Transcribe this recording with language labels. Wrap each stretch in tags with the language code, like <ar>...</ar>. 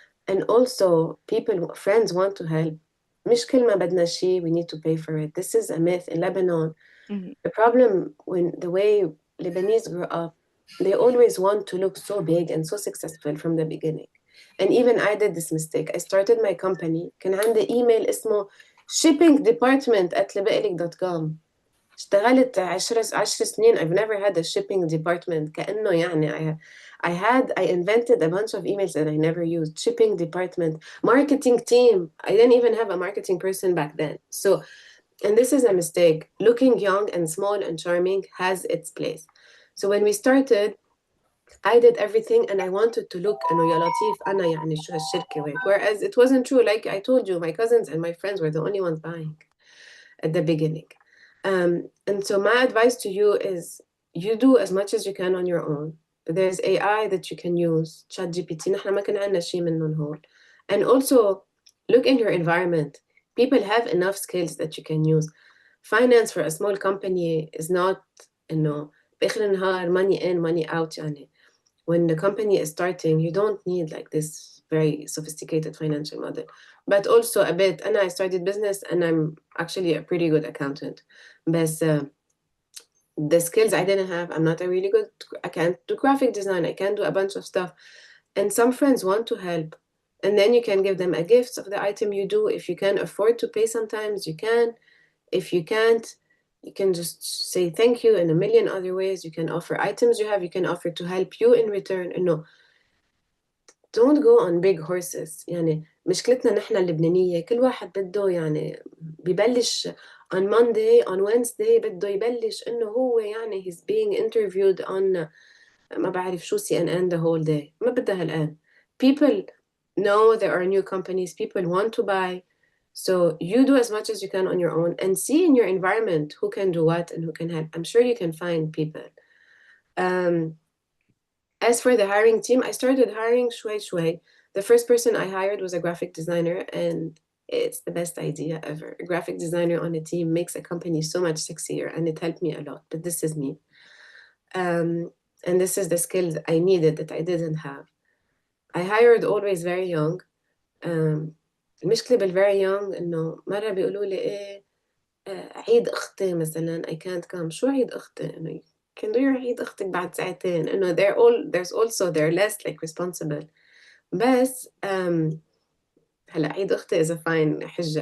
<en>And also, friends want to help.</en> <ar>مش كل ما بدنا شيء,</ar> <en>we need to pay for it. This is a myth in Lebanon. Mhm. The problem when the way Lebanese grew up, they always want to look so big and so successful from the beginning. And even I did this mistake. I started my company.</en> <ar>كان عندي email اسمه shippingdepartment@lebelik.com. اشتغلت 10 سنين.</ar> <en>I've never had a shipping department.</en> <ar>كأنه يعني</ar> <en>I invented a bunch of emails that I never used. Shipping department, marketing team. I didn't even have a marketing person back then. So, and this is a mistake. Looking young and small and charming has its place. So when we started, I did everything and I wanted to look</en> <ar>إنه يا لطيف أنا يعني شو هالشركة وهيك.</ar> <en>Whereas it wasn't true. Like I told you, my cousins and my friends were the only ones buying at the beginning. And so my advice to you is you do as much as you can on your own. There's AI that you can use.</en> <ar>ChatGPT نحن ما كان عندنا شيء منهم هون.</ar> <en>And also look in your environment. People have enough skills that you can use. Finance for a small company is not</en> <ar>إنه بآخر النهار</ar> <en>money in money out</en> <ar>يعني.</ar> <en>When the company is starting, you don't need like this very sophisticated financial model. But also a bit, and I started business and I'm actually a pretty good accountant. But the skills I didn't have, I'm not a really good, I can't do graphic design, I can't do a bunch of stuff. And some friends want to help. And then you can give them a gift of the item you do. If you can afford to pay sometimes, you can. If you can't, you can just say thank you in a million other ways. You can offer items you have, you can offer to help you in return. No, don't go on big horses.</en> <ar>يعني مشكلتنا نحن اللبنانية كل واحد بده يعني ببلش</ar> <en>on Monday, on Wednesday</en> <ar>بده يبلش إنه هو يعني</ar> <en>he's being interviewed on</en> <ar>ما بعرف شو CNN</ar> <en>the whole day.</en> <ar>ما بدها الآن.</ar> <en>People know there are new companies. People want to buy. So you do as much as you can on your own and see in your environment who can do what and who can help. I'm sure you can find people. As for the hiring team, I started hiring shway. The first person I hired was a graphic designer, and it's the best idea ever. A graphic designer on a team makes a company so much sexier, and it helped me a lot. But this is me. And this is the skills I needed that I didn't have. I hired always very young.</en> <ar>المشكلة بال</ar> <en>very young</en> <ar>إنه مرة بيقولوا لي إيه عيد أختي مثلا</ar> <en>I can't come.</en> <ar>شو عيد أختي؟ إنه</ar> <en>you can do your</en> <ar>عيد أختك بعد ساعتين. إنه</ar> <en>there's also they're less like responsible.</en> <ar>بس هلا عيد أختي</ar> <en>is a fine</en> <ar>حجة.</ar>